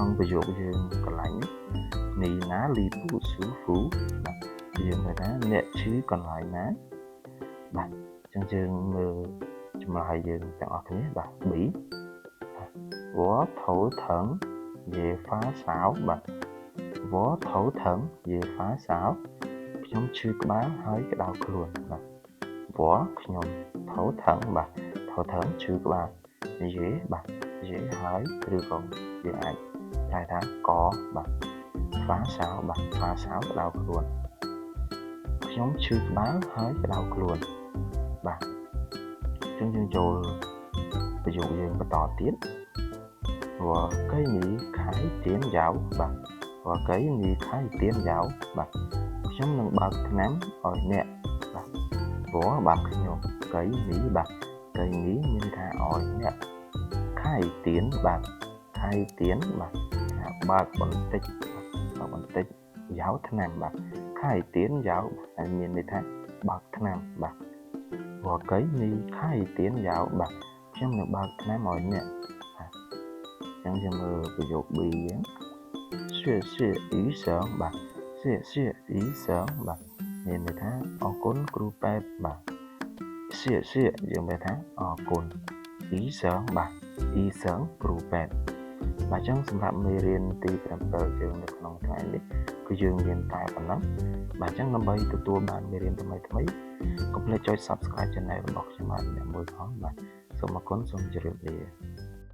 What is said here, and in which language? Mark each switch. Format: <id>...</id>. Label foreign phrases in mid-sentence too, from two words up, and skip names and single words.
<km>ង់ប្រយោគយើងកន្លែងនេះ</km> <zh>哪里不舒服</zh> <km>បាទយើងមើលថាអ្នកឈឺកន្លែងណាបាទអញ្ចឹងយើងមើលចម្លើយយើងទាំងអស់គ្នាបាទ B បាទវ៉</km> <zh>头疼也发烧</zh> <km>បាទវ៉</km> <zh>头疼也发烧</zh> <km>ខ្ញុំឈឺក្បាលហើយក្តៅខ្លួនបាទវ៉ខ្ញុំ头疼បាទ头疼 ឈឺក្បាលយេបាទយេហើយឬក៏យើងអាចប្រែថាកបាទហ្វាសោបាទហ្វាសោក្តៅខ្លួនខ្ញុំឈឺក្បាលហើយក្តៅខ្លួនបាទអញ្ចឹងយើងចូលប្រយោគយើងបន្តទៀត</km> <zh>我给你开点药</zh> <km>បាទ</km> <zh>我给你开点药</zh> <km>បាទខ្ញុំនឹងបើកថ្នាំឲ្យអ្នកបាទព្រោះបាទខ្ញុំកៃនេះបាទកៃនេះមានថាឲ្យអ្នក</km> <zh>开点</zh> <km>បាទ</km> <zh>开点</zh> <km>បាទថាបើកបន្តិចបើ កបន្តិចយ៉ាវថ្នាំបាទ</km> <zh>开点药</zh> <km>ហើយមានន័យថាបើកថ្នាំបាទព្រោះកៃនេះ</km> <zh>开点药</zh> <km>បាទខ្ញុំនឹង បើកថ្នាំឲ្យអ្នកអញ្ចឹងយើងមើលប្រយោគ B ហ្នឹង</km> <zh>谢谢医生</zh> <km>បាទ谢谢医生បាទមានន័យថាអរគុណគ្រូពេទ្យបាទ谢谢យើងមានថាអរគុណ医生បាទ医生គ្រូពេទ្យបាទអញ្ចឹងសម្រាប់មេរៀនទី7យើងនៅក្នុងថ្ងៃនេះគឺយើងមានតែប៉ុណ្ណឹងបាទអញ្ចឹងដើម្បីទទួលបានមេរៀនថ្មីៗកុំភ្លេចចុច</km> <en>Subscribe Channel</en> <km>របស់ខ្ញុំបាទអ្នកមួយផងបាទសូមអរគុណសូមជម្រាបលា</km>